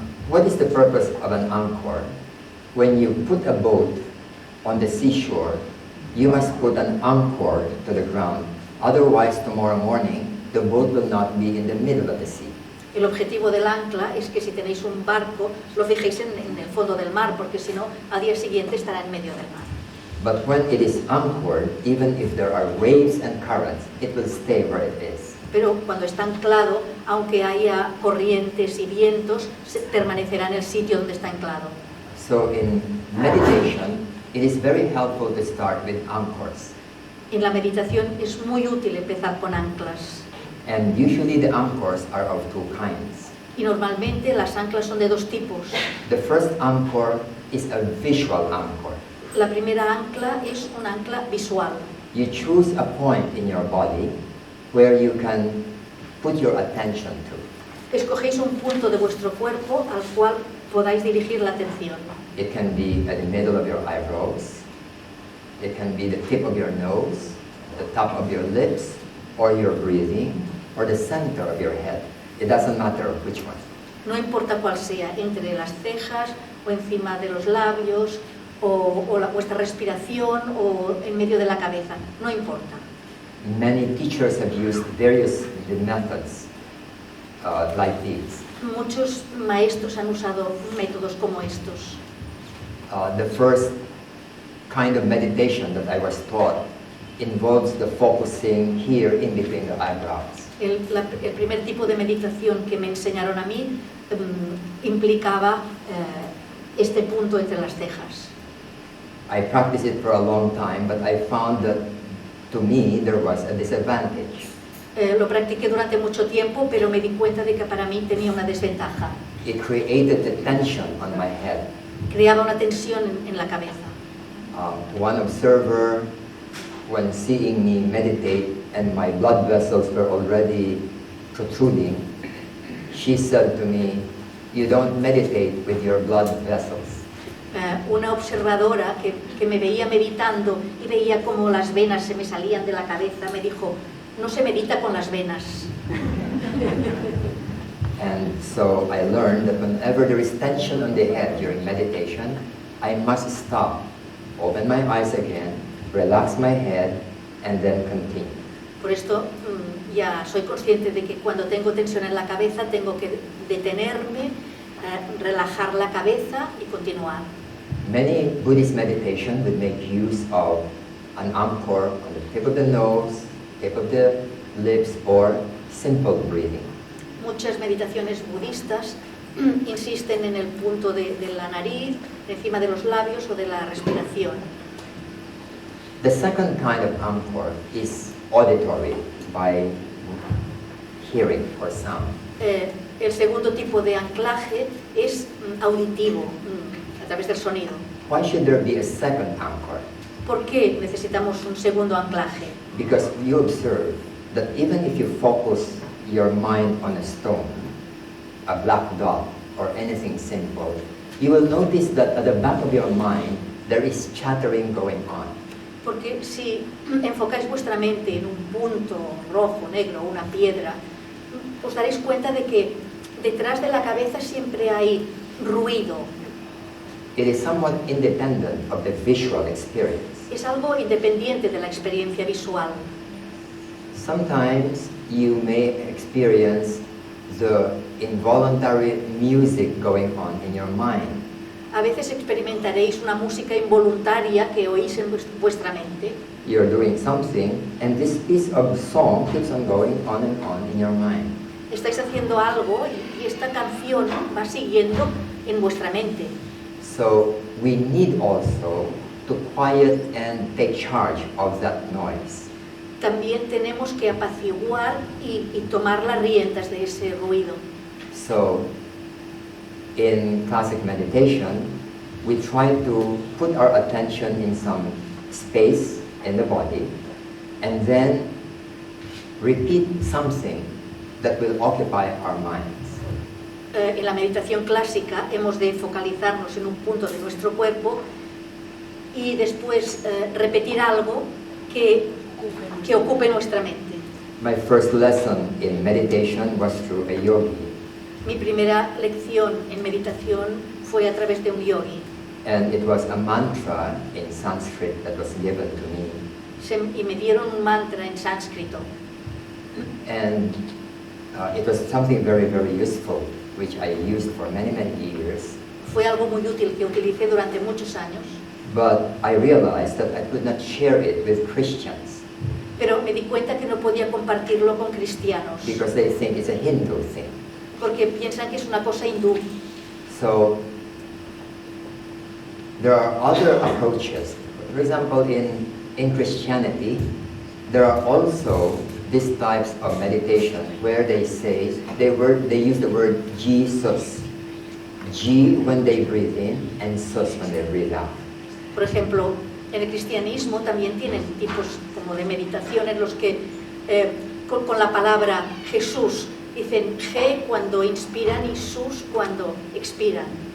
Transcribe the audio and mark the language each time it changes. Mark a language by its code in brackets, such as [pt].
[en] What is the purpose of an anchor? When you put a boat on the seashore, you must put an anchor to the ground. Otherwise, tomorrow morning, the boat will not be in the middle of the sea. [es] El objetivo del ancla es que si tenéis un barco, lo fijéis en el fondo del mar, porque si no, al día siguiente estará en medio del mar. [en] But when it is anchored, even if there are waves and currents, it will stay where it is. [es] Pero cuando está anclado, aunque haya corrientes y vientos, permanecerá en el sitio donde está anclado. [en] So in meditation, it is very helpful to start with anchors. [es] En la meditación es muy útil empezar con anclas. [en] And usually the anchors are of two kinds. [es] Y normalmente las anclas son de dos tipos. [en] The first anchor is a visual anchor. [es] La primera ancla es un ancla visual. [en] You choose a point in your body where you can put your attention to. [es] Escogéis un punto de vuestro cuerpo al cual podáis dirigir la atención. [en] It can be at the middle of your eyebrows, it can be the tip of your nose, the top of your lips, or your breathing, or the center of your head. It doesn't matter which one. [es] No importa cuál sea, entre las cejas o encima de los labios, o vuestra respiración o en medio de la cabeza, no importa. [en] Many teachers have used various methods like these. [es] Muchos maestros han usado métodos como estos. [en] The first kind of meditation that I was taught involves the focusing here in between the eyebrows. [es] El primer tipo de meditación que me enseñaron a mí implicaba este punto entre las cejas. [en] I practiced it for a long time, but I found that to me there was a disadvantage. [es] Lo practiqué durante mucho tiempo, pero me di cuenta de que para mí tenía una desventaja. [en] It created a tension on my head. [es] Creaba una tensión en la cabeza. [en] One observer, when seeing me meditate and my blood vessels were already protruding, she said to me, "You don't meditate with your blood vessels." [es] Una observadora que me veía meditando y veía como las venas se me salían de la cabeza, me dijo, no se medita con las venas. [en] And so I learned that whenever there is tension on the head during meditation, I must stop, open my eyes again, relax my head, and then continue. [es] Por esto ya soy consciente de que cuando tengo tensión en la cabeza tengo que detenerme, relajar la cabeza y continuar. [en] Many Buddhist meditation would make use of an anchor on the tip of the nose, tip of the lips, or simple breathing. [es] Muchas meditaciones budistas insisten en el punto de la nariz, encima de los labios o de la respiración. [en] The second kind of anchor is auditory, by hearing or sound. [es] El segundo tipo de anclaje es auditivo, a través del sonido. [en] Why should there be a second anchor? [es] ¿Por qué necesitamos un segundo anclaje? [en] Because you observe that even if you focus your mind on a stone, a black dot, or anything simple, you will notice that at the back of your mind there is chattering going on. [es] Porque si enfocáis vuestra mente en un punto rojo, negro, una piedra, os daréis cuenta de que detrás de la cabeza siempre hay ruido. [en] It is somewhat independent of the visual experience. [es] Es algo independiente de la experiencia visual. [en] Sometimes you may experience the involuntary music going on in your mind. [es] A veces experimentaréis una música involuntaria que oís en vuestra mente. [en] You're doing something and this piece of song keeps on going on and on in your mind. [es] Estáis haciendo algo y esta canción va siguiendo en vuestra mente. [en] So we need also to quiet and take charge of that noise. [es] También tenemos que apaciguar y tomar las riendas de ese ruido. [en] So in classic meditation, we try to put our attention in some space in the body and then repeat something that will occupy our minds. [es] En la meditación clásica hemos de focalizarnos en un punto de nuestro cuerpo y después repetir algo que ocupe nuestra mente. [en] My first lesson in meditation was through a yogi. [es] Mi primera lección en meditación fue a través de un yogi. [en] And it was a mantra in Sanskrit that was given to me. [es] Y me dieron un mantra en sánscrito. [en] And it was something very, very useful, which I used for many, many years. [es] Fue algo muy útil que utilicé durante muchos años. [en] But I realized that I could not share it with Christians. [es] Pero me di cuenta que no podía compartirlo con cristianos. [en] Because they think it's a Hindu thing. [es] Porque piensan que es una cosa hindú. [en] So there are other approaches. For example, in Christianity, there are also these types of meditation where they say they use the word Jesus. Ji when they breathe in and sus when they breathe out. [es] Por ejemplo, en el cristianismo también tienen tipos como de meditación en los que con la palabra Jesús Dicen G cuando inspiran y sus cuando expiran.